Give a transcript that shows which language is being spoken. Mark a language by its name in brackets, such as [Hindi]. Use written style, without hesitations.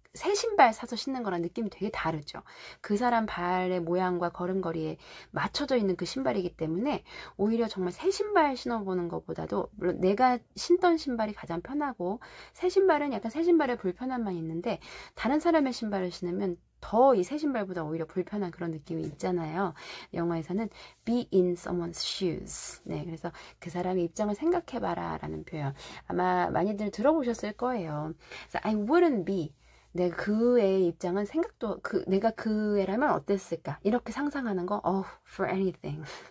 [Korean] 새 신발 사서 신는 거랑 느낌이 되게 다르죠. 그 사람 발의 모양과 걸음걸이에 맞춰져 있는 그 신발이기 때문에 오히려 정말 새 신발 신어보는 것보다도 물론 내가 신던 신발이 가장 편하고 새 신발은 약간 새 신발의 불편함만 있는데 다른 사람의 신발을 신으면 더 이 새 신발보다 오히려 불편한 그런 느낌이 있잖아요. 영어에서는 [English] be in someone's shoes. [Korean] 네, 그래서 그 사람의 입장을 생각해봐라 라는 표현 아마 많이들 들어보셨을 거예요. 그래서 [English] I wouldn't be [Korean] 내가 그의 입장은 생각도 내가 그 애라면 어땠을까 이렇게 상상하는 거 [English] for anything.